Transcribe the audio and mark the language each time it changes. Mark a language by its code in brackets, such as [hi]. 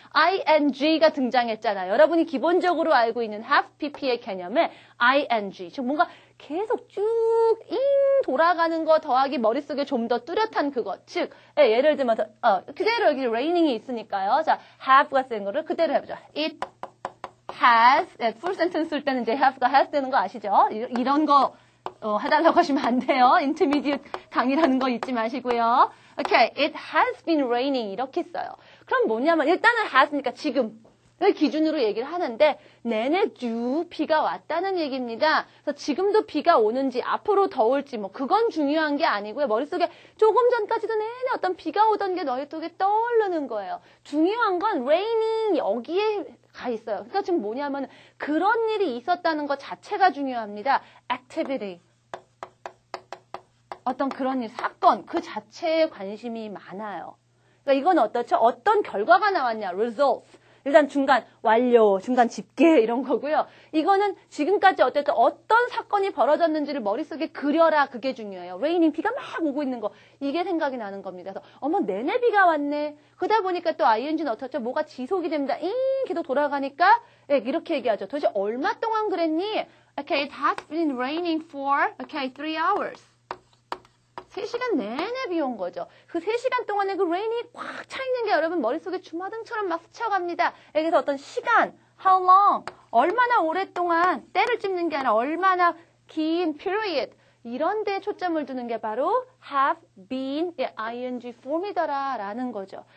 [ko] ing가 등장했잖아요. 여러분이 기본적으로 알고 있는 have pp의 개념에 ing, 즉 뭔가 계속 쭉 돌아가는 거 더하기 머릿속에 좀 더 뚜렷한 그것. 즉, 예를 들면서 그대로 여기 raining이 있으니까요. 자, have가 쓴 거를 그대로 해보죠. It has, full sentence 쓸 때는 이제 have가 has 되는 거 아시죠? 이런 거 해달라고 하시면 안 돼요. intermediate 강의라는 거 잊지 마시고요. [en] Okay, it has been raining [ko] 이렇게 써요. 그럼 뭐냐면 일단은 has니까 지금. 기준으로 얘기를 하는데 내내 쭉 비가 왔다는 얘기입니다. 그래서 지금도 비가 오는지 앞으로 더 올지 뭐 그건 중요한 게 아니고요. 머릿속에 조금 전까지도 내내 어떤 비가 오던 게 머릿속에 떠오르는 거예요. 중요한 건 raining 여기에 가 있어요. 그러니까 지금 뭐냐면 그런 일이 있었다는 것 자체가 중요합니다. activity. 어떤 그런 일, 사건 그 자체에 관심이 많아요. 그러니까 이건 어떻죠? 어떤 결과가 나왔냐? results. 일단 중간 완료, 중간 집계 이런 거고요. 이거는 지금까지 어쨌든 어떤 사건이 벌어졌는지를 머릿속에 그려라. 그게 중요해요. 레이닝 비가 막 오고 있는 거. 이게 생각이 나는 겁니다. 그래서 어머 내내 비가 왔네. 그러다 보니까 또 ing는 어떻죠? 뭐가 지속이 됩니다. 계속 돌아가니까 이렇게 얘기하죠. 도대체 얼마 동안 그랬니? [en] Okay, it has been raining for 3 hours. [ko] 3시간 내내 비 온 거죠. 그 3시간 동안에 그 레인이 꽉 차 있는 게 여러분 머릿속에 주마등처럼 막 스쳐갑니다. 여기서 어떤 시간, how long, 얼마나 오랫동안 때를 찝는 게 아니라 얼마나 긴 period, 이런 데에 초점을 두는 게 바로 have been ing form이더라 라는 거죠.